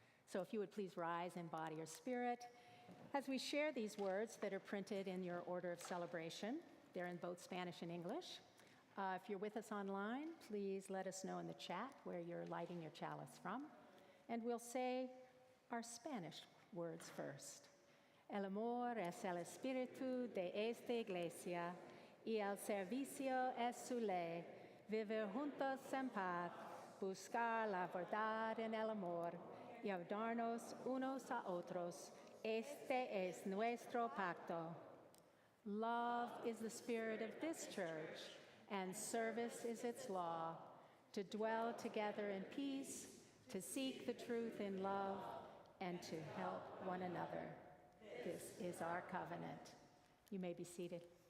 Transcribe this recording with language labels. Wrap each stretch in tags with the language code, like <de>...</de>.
<en>So if you would please rise in body or spirit as we share these words that are printed in your order of celebration. They're in both Spanish and English. If you're with us online, please let us know in the chat where you're lighting your chalice from. And we'll say our Spanish words first.</en> <es>El amor es el espíritu de esta iglesia, y el servicio es su ley, vivir juntos en paz, buscar la verdad en el amor, y ayudarnos unos a otros. Este es nuestro pacto.</es> <en>Love is the spirit of this church, and service is its law, to dwell together in peace, to seek the truth in love, and to help one another. This is our covenant. You may be seated.</en>